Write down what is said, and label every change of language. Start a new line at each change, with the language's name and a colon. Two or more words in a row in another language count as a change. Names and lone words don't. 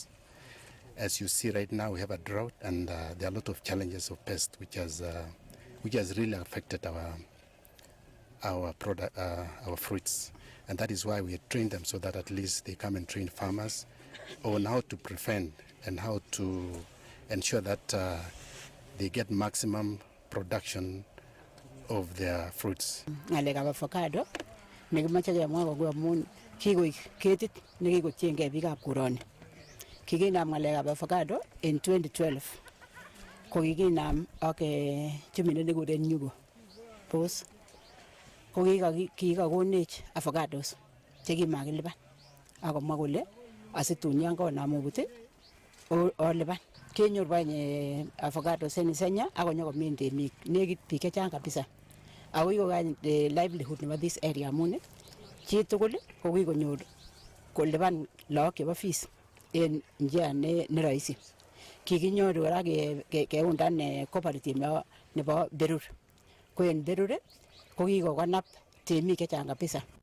English: As you see right now, we have a drought, and there are a lot of challenges of pests which has really affected our fruits, and that is why we train them, so that at least they come and train farmers on how to prevent and how to ensure that they get maximum production of their fruits.
Kalenjin: Avocado nekimache kemwa kwa amun kikoik ketit nekikotiengei biikab koroni. Kikinam ngalekab avocado in 2012. Ko kikinam ak chemine nekikuren Nyugo Pos. Ko kikakonech avocados chekimakilipan. Akomwa kole asitun yan konam obut olipan. Kenyor banye avocados en Isenya akonyokomin temik nekit biik chechang kabisa. Ako kikokany livelihood nebo
English: this area
Kalenjin: amun chitugul ko kikonyor kolipan lagok chebo fees en
Swahili: njia ne rahisi.
Kalenjin: Kikinyoru kora keundan cooperative nebo Berur. Ko en Berur ko kikokonap temik chechang kabisa.